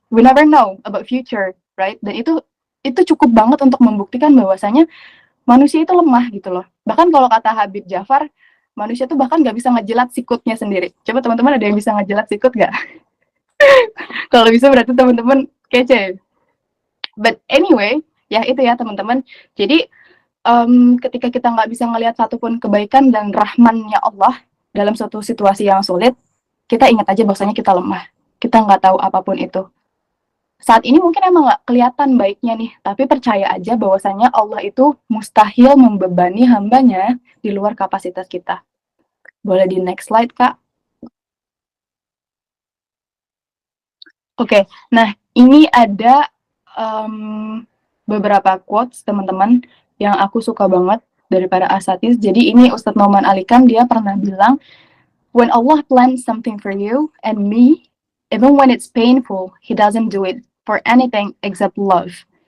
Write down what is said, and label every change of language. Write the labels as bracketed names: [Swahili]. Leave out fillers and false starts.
[English] We never know about future, right? [Indonesian] Dan itu cukup banget untuk membuktikan bahwasanya manusia itu lemah gitu loh. Bahkan kalau kata Habib Jafar, manusia tuh bahkan nggak bisa ngejilat sikutnya sendiri. Coba teman-teman ada yang bisa ngejilat sikut nggak? Kalau bisa berarti teman-teman kece. [English] But anyway, [Indonesian] ya itu ya teman-teman. Jadi ketika kita nggak bisa ngelihat satupun kebaikan dan rahmannya Allah dalam suatu situasi yang sulit, kita ingat aja bahwasanya kita lemah. Kita nggak tahu apapun itu. Saat ini mungkin emang nggak kelihatan baiknya nih, tapi percaya aja bahwasanya Allah itu mustahil membebani hambanya di luar kapasitas kita. Boleh di next slide, Kak? Oke, nah ini ada beberapa quotes teman-teman yang aku suka banget dari para asatidz. Jadi ini Ustadz Nauman Alikam, dia pernah bilang, [English] when Allah plans something for you and me, even when it's painful, He doesn't do it for anything except love.